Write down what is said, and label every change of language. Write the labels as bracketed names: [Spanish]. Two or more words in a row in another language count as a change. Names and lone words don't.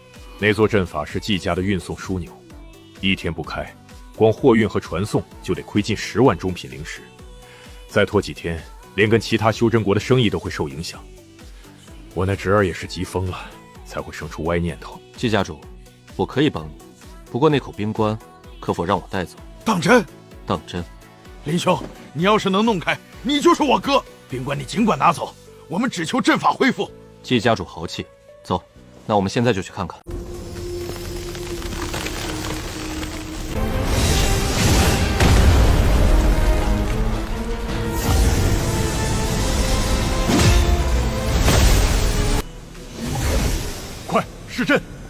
[Chinese] 那座陣法是季家的運送樞紐，一天不開，光貨運和傳送就得虧進10萬中品靈石。再拖幾天，連跟其他修真國的生意都會受影響。我那侄兒也是急瘋了，才會生出歪念頭。季家主，我可以幫你，不過那口冰棺，可否讓我帶走？當真？當真。林兄，你要是能弄開，你就是我哥。冰棺你儘管拿走，我們只求陣法恢復。季家主豪氣，走，那我們現在就去看看。快施陣！